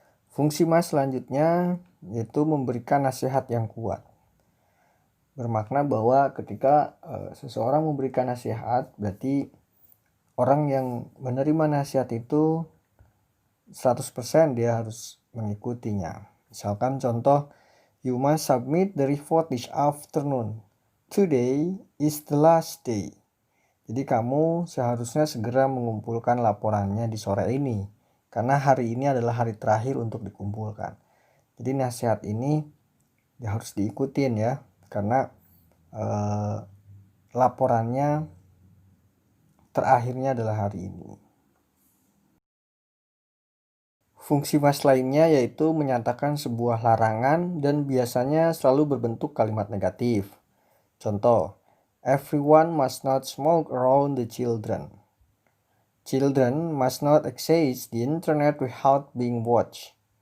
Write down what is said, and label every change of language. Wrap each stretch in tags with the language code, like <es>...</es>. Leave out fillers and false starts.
<id>Fungsi must selanjutnya yaitu memberikan nasihat yang kuat. Bermakna bahwa ketika seseorang memberikan nasihat, berarti orang yang menerima nasihat itu 100% dia harus mengikutinya. Misalkan contoh,</id> <en>you must submit the report this afternoon. Today is the last day.</en> <id>Jadi kamu seharusnya segera mengumpulkan laporannya di sore ini, karena hari ini adalah hari terakhir untuk dikumpulkan. Jadi nasihat ini ya harus diikutin ya, karena laporannya terakhirnya adalah hari ini. Fungsi must lainnya yaitu menyatakan sebuah larangan dan biasanya selalu berbentuk kalimat negatif.</id> <en>Contoh, everyone must not smoke around the children. Children must not access the internet without being watched.</en>